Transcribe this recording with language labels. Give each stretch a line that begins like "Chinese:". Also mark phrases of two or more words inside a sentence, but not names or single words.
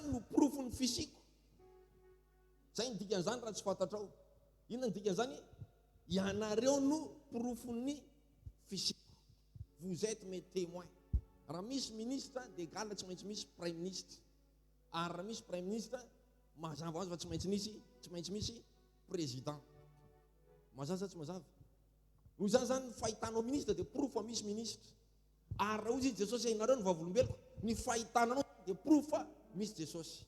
Malagasy: no porofony fisiko. Zay ny dikan'izany raha tsy fantatrao. Inona ny dikan'izany? Ianareo no porofony fisiko.
French: Vous êtes mes témoins.
Malagasy: Raha misy ministre dia galina tsy maintsy misy
French: prime ministre.
Malagasy: Ary raha misy
French: prime ministre
Malagasy: mazava ho azy fa tsy maintsy misy président. Mazava tsy mazava? Noho izany zany fahitanao ministre dia porofo fa misy ministre. Ary raha ozy Jesosy ianareo ny vavolombeloko, ny fahitananao dia porofo fa misy Jesosy.